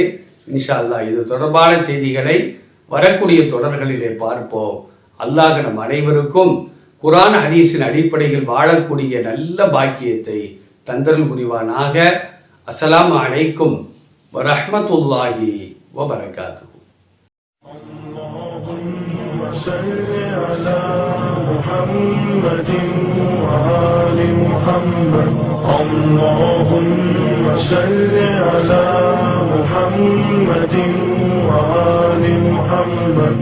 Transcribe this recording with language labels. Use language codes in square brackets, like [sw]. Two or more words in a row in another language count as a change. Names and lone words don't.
[ar] إن شاء الله [ta] இது தொடர்பான செய்திகளை வரக்கூடிய தொடர்களிலே பார்ப்போம். அல்லாஹ் நம் அனைவருக்கும் குர்ஆன் ஹதீஸின் அடிப்படையில் வாழக்கூடிய நல்ல பாக்கியத்தை தந்தருள் புரிவானாக. [ar] السلام عليكم ورحمة الله وبركاته. اللهم صل على محمد وآل محمد. اللهم صل على محمد وآل محمد.